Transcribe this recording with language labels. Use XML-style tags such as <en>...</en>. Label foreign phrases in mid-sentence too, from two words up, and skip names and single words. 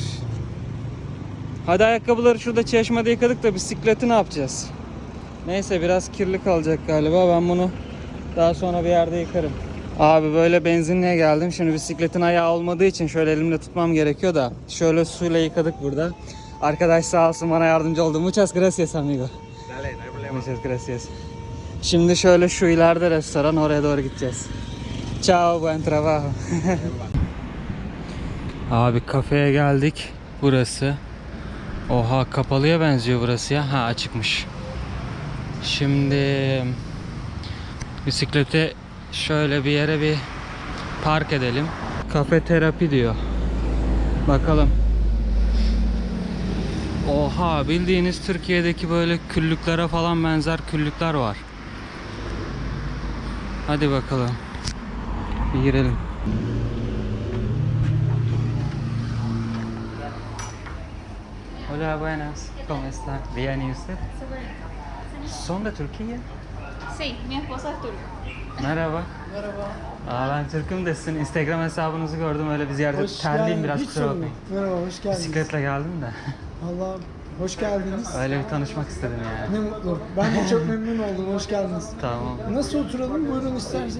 <tr>Hadi ayakkabıları şurada çeşmede yıkadık da bisikleti ne yapacağız? Neyse biraz kirli kalacak galiba. Ben bunu daha sonra bir yerde yıkarım. Abi böyle benzinliğe geldim. Şimdi bisikletin ayağı olmadığı için şöyle elimle tutmam gerekiyor da. Şöyle suyla yıkadık burada. Arkadaş sağ olsun bana yardımcı oldu.</tr> <es>Muchas gracias amigo. Dale, no hay problema. Muchas gracias.</es> <tr>Şimdi şöyle şu ileride restoran, oraya doğru gideceğiz.</tr> <es>Ciao, buen trabajo.</es> <tr>Abi kafeye geldik. Burası. Oha kapalıya benziyor burası ya. Ha açıkmış. Şimdi bisikleti şöyle bir yere bir park edelim. Kafe terapi diyor. Bakalım. Oha bildiğiniz Türkiye'deki böyle küllüklere falan benzer küllükler var. Hadi bakalım. Bir girelim.</tr> <es>Hola, buenas. ¿Cómo está? Bien, ¿y usted? ¿Son de Türkiye? Sí, mi esposa es turca.</es> <tr>Merhaba. Merhaba. Ben Türk'üm de sizin Instagram hesabınızı gördüm, öyle bir ziyarete terliyim biraz, Hiç kusura sorun bakmayın. yok. Merhaba, hoş geldiniz. Bisikletle geldim de. Allah'ım, hoş geldiniz. Öyle bir tanışmak istedim yani. Ne mutlu. Ben de çok memnun oldum, hoş geldiniz. Tamam. Nasıl oturalım? Buyurun isterseniz.</tr>